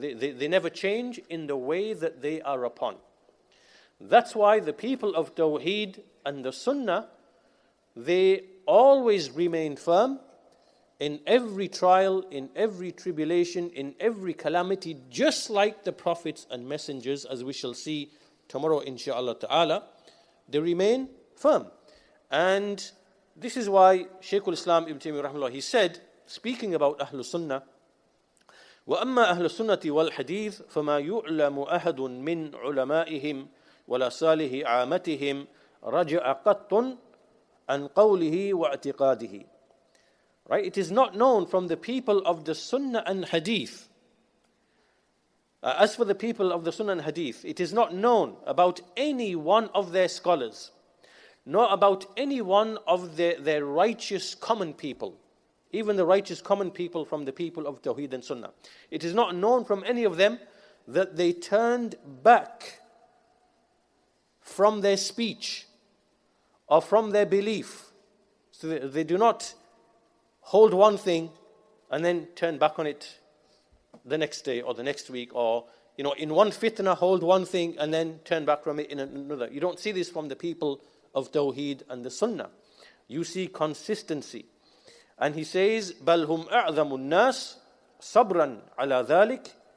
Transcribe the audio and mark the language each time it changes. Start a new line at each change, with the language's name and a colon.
English: They never change in the way that they are upon. That's why the people of Tawheed and the Sunnah, they always remain firm in every trial, in every tribulation, in every calamity, just like the prophets and messengers, as we shall see tomorrow, inshaAllah ta'ala. They remain firm. And this is why Shaykh al-Islam Ibn Taymiyyah rahimahullah, he said, speaking about Ahlul Sunnah,
Arabic: وَأَمَّا أَهْلُ السُّنَّةِ وَالْحَدِيثِ فَمَا يُعْلَمُ أَحَدٌ مِّنْ عُلَمَائِهِمْ وَلَا صَالِحِ عَامَتِهِمْ رَجَعَ قَطٌّ عَنْ قَوْلِهِ وَاعْتِقَادِهِ.
English: Right? It is not known from the people of the Sunnah and Hadith. As for the people of the Sunnah and Hadith, it is not known about any one of their scholars, nor about any one of their righteous common people, even the righteous common people from the people of Tawheed and Sunnah. It is not known from any of them that they turned back from their speech or from their belief. So they do not hold one thing and then turn back on it the next day or the next week, or in one fitna hold one thing and then turn back from it in another. You don't see this from the people of Tawheed and the Sunnah. You see consistency. And he says,
Arabic: بَلْ هُمْ أَعْظَمُ النَّاسِ صَبْرًا عَلَى ذَلِكَ.